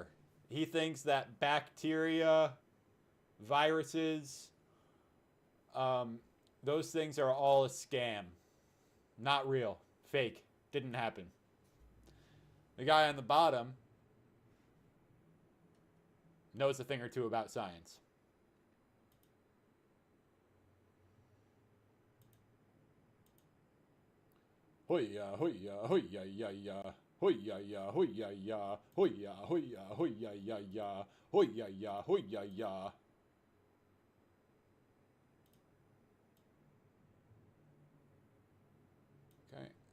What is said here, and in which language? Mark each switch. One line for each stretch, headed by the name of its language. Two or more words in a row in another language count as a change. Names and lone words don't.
English: He thinks that bacteria, viruses, those things are all a scam. Not real. Fake. Didn't happen. The guy on the bottom knows a thing or two about science. Hoya, hoya, hoya, ya, ya. Hoya, ya, hoya, ya. Hoya, hoya, hoya, ya, ya. Hoya, ya, hoya, ya. Okay.